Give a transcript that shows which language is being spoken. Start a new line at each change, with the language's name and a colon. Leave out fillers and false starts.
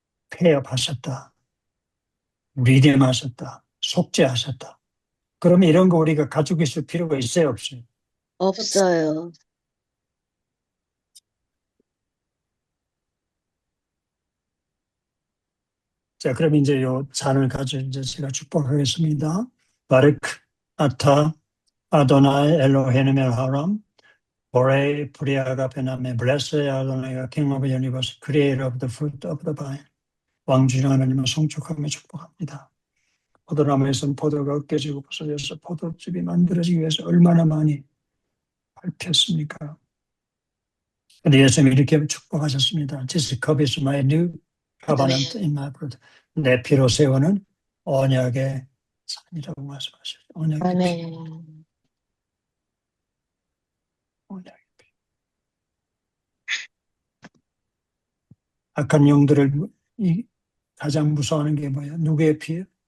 Korean: 폐업하셨다. 리뎀하셨다. 속죄하셨다. 그러면 이런 거 우리가 가지고 있을 필요가 있어요, 없어요? 없어요. 자, 그럼 이제 요 잔을 가지고 이제 제가 축복하겠습니다.
Hebrew: 바르크 아타 아도나이 엘로헤inu 멜하람 보레이 프리아가 베나메 블레스의 아도나이가
English: king of the universe, creator of the fruit of the vine.
Korean: 왕주님 하나님을 송축하며 축복합니다. 포도나무에서는 포도가 으깨지고 부서져서 포도즙이 만들어지기 위해서 얼마나 많이 밟혔습니까? 근데 예수님이 이렇게 축복하셨습니다.
English: This cup is my new covenant in my blood.
Korean: 내 피로 세우는 언약의 산이라고 말씀하셨어요. 언약의 피. 아멘. 언약의 피. 악한 영들을 가장 무서워하는 게 뭐예요? 누구의 피예요?